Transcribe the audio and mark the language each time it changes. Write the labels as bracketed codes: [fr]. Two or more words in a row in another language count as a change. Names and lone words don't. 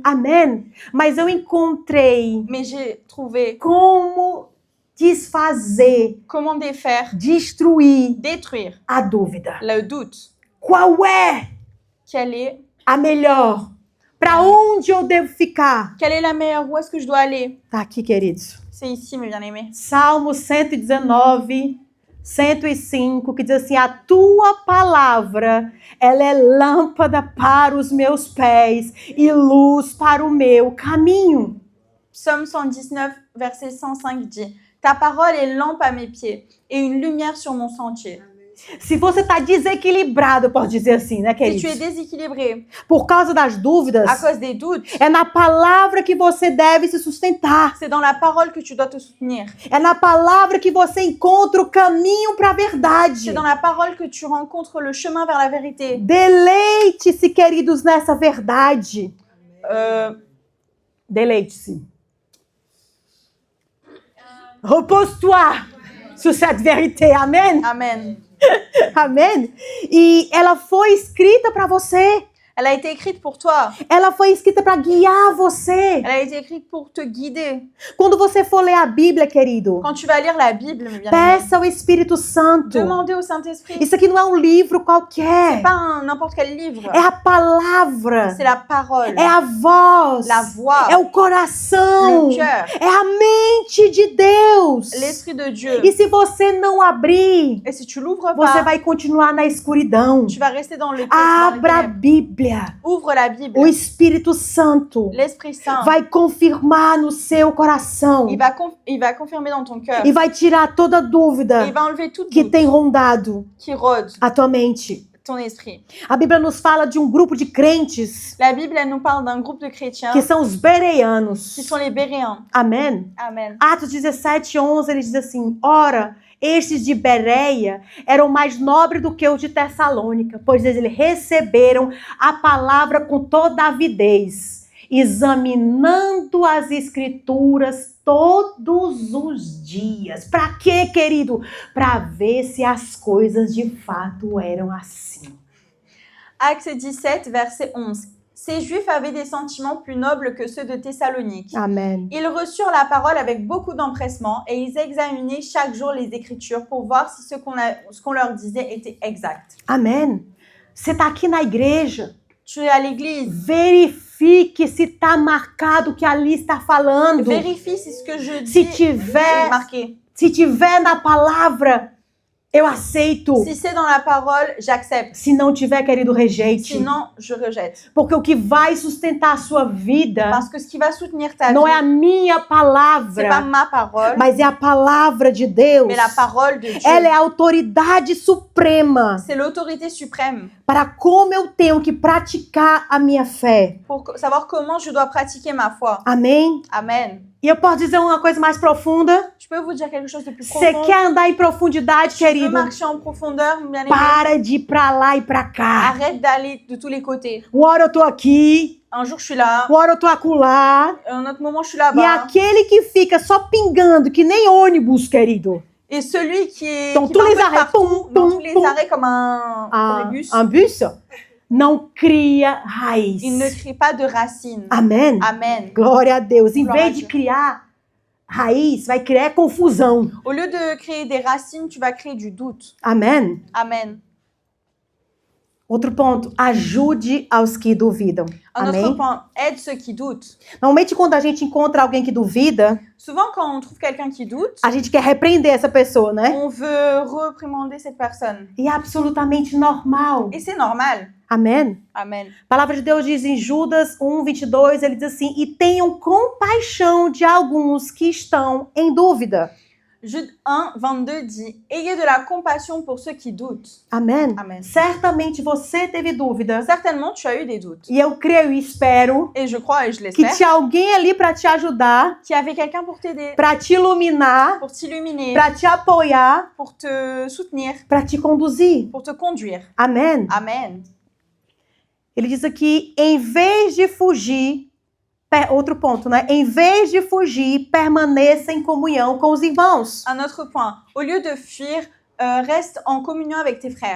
[pt] Amém. Mas eu encontrei [fr] Mais j'ai trouvé [pt] como desfazer, [fr] comment défaire, [pt] destruir [fr] détruire [pt] a dúvida. [fr] le doute. [pt] Qual é [fr] Quelle est [pt] a melhor? Para onde eu devo ficar? [fr] la meilleure? Où est-ce que je dois aller? [pt] Tá aqui, queridos. [fr] C'est ici, mes bien-aimés. [pt] Salmo 119, 105, que diz assim, a tua palavra, ela é lâmpada para os meus pés e luz para o meu caminho. [fr] Psaume 119, verset 105 dit « Ta parole est lampe à mes pieds et une lumière sur mon sentier. » [pt] Se você está desequilibrado, eu posso dizer assim, né, [fr] Si tu es [pt] queridos? [fr] déséquilibré [pt] Por causa das dúvidas, [fr] à cause des doutes, [pt] é na palavra que você deve se sustentar. [fr] c'est dans la parole que tu dois te soutenir. [pt] É na palavra que você encontra o caminho para a verdade. [fr] C'est dans la parole que tu rencontres le chemin vers la vérité. [pt] Deleite-se, queridos, nessa verdade. Deleite-se. [fr] Repose-toi sur cette vérité. Amen? Amen. [pt] Amém? E ela foi escrita para você. [fr] Elle a été écrite pour toi. [pt] Ela foi escrita para guiar você. [fr] Elle a été écrite pour te guider. [pt] Quando você for ler a Bíblia, querido, [fr] Quand tu vas lire la Bible, mes bien-aimés, [pt] peça ao Espírito Santo. [fr] demandez au Saint-Esprit. [pt] Isso aqui não é um livro [fr] C'est [pt] qualquer. [fr] pas n'importe quel livre. [pt] É a palavra. [fr] C'est la parole, [pt] É a voz. [fr] la voix, [pt] É o coração. [fr] le cœur, [pt] É a mente de Deus. [fr] l'Esprit de Dieu. [pt] E se você não abrir, [fr] Et si tu l'ouvres [pt] você [fr] pas, [pt] vai continuar na escuridão. [fr] tu vas rester dans le texte, dans les [pt] Abra a [fr] ténèbres. [pt] Bíblia. [fr] Ouvre la Bible. [pt] O Espírito Santo [fr] L'Esprit Saint, [pt] vai confirmar no seu coração [fr] il va confirmer dans ton cœur. [pt] e vai tirar toda [fr] Et [pt] dúvida [fr] il va enlever toute [pt] que [fr] doute [pt] tem rondado [fr] qui rôde [pt] a tua mente. [fr] ton esprit. [pt] A Bíblia nos fala de um grupo de crentes [fr] La Bible, elle nous parle d'un groupe de chrétiens [pt] que são os bereanos. [fr] qui sont les Béréens. [pt] Amém? [fr] Amen. [pt] Atos 17, 11, ele diz assim, ora, estes de Bereia eram mais nobres do que os de Tessalônica, pois eles receberam a palavra com toda avidez, examinando as escrituras todos os dias. Para quê, querido? Para ver se as coisas de fato eram assim. [fr] Acte 17, verset 11. Ces Juifs avaient des sentiments plus nobles que ceux de Thessalonique. [pt] Amém. [fr] Ils reçurent la parole avec beaucoup d'empressement et ils examinaient chaque jour les Écritures pour voir si ce qu'on leur disait était exact. [pt] Amém. Você está aqui na igreja. [fr] Tu es à l'église. [pt] Verifique se está marcado o que ali está falando. [fr] Vérifie si ce que je [pt] Se [fr] dis [pt] tiver, [fr] est marqué. [pt] se tiver na palavra, eu aceito. [fr] Si c'est dans la parole, j'accepte. [pt] Se não tiver, querido, rejeite. [fr] Sinon, je rejette. [pt] Porque o que vai sustentar a sua vida [fr] Parce que ce qui va soutenir ta [pt] não é a [fr] vie, [pt] minha [fr] c'est pas [pt] palavra, [fr] ma parole, [pt] mas é a palavra de Deus. [fr] mais la parole de Dieu. [pt] Ela é a autoridade suprema [fr] C'est l'autorité suprême [pt] para como eu tenho que praticar a minha fé. [fr] pour savoir comment je dois pratiquer ma foi. [pt] Amém? [fr] Amen. [pt] E eu posso dizer uma coisa mais profunda? [fr] Je peux vous dire quelque chose de plus [pt] Você [fr] profond. [pt] quer andar em profundidade, [fr] Tu veux [pt] querido? [fr] marcher en profondeur, bien aimé. [pt] Para de ir pra lá e pra cá. [fr] Arrête d'aller de tous les côtés. [pt] Uma hora eu tô aqui, [fr] Un jour, je suis là. [pt] uma hora eu tô acolá. [fr] Un autre moment, je suis [pt] E [fr] là-bas. [pt] aquele que fica só pingando, que nem ônibus, querido. [fr] Et celui qui Dans qui tous va un les peu arrêts, partout, poum, dans poum, tous les poum. arrêts comme un bus, [pt] Um bus não cria raiz. [fr] il ne crée pas de racines. [pt] Amém? [fr] Amen. [pt] Glória a Deus. Em Glória a vez de Deus. criar raiz, vai criar confusão. [fr] Au lieu de créer des racines, tu vas créer du doute. [pt] Amém? [fr] Amen. [pt] Outro ponto, ajude aos que duvidam. [fr] Un autre [pt] Amém? [fr] point, aide ceux qui doutent. [pt] Normalmente, quando a gente encontra alguém que duvida, [fr] Souvent, quand on trouve quelqu'un qui doute, [pt] a gente quer repreender essa pessoa, né? [fr] on veut reprimander cette personne. [pt] E é absolutamente normal. [fr] Et c'est normal. [pt] Amém? [fr] Amen. [pt] A palavra de Deus diz em Judas 1:22, ele diz assim, e tenham compaixão de alguns que estão em dúvida. [fr] Jude 1, 22 dit « Ayez de la compassion pour ceux qui doutent. [pt] Amém? [fr] Amen. [pt] Certamente você teve dúvida. [fr] Certainement, tu as eu des doutes. [pt] E eu creio e espero [fr] Et je crois et je [pt] que [fr] l'espère [pt] tinha alguém ali para te ajudar, [fr] qu'il y avait quelqu'un pour t'aider, [pt] para te iluminar, [fr] pour t'illuminer, [pt] para te apoiar, [fr] pour te soutenir, [pt] para te conduzir. [fr] pour te conduire. [pt] Amém? [fr] Amen. [pt] Ele diz aqui, em vez de fugir, outro ponto, né? Em vez de fugir, permaneça em comunhão com os irmãos. [fr] Un autre point. Au lieu de fuir, reste en communion avec tes frères.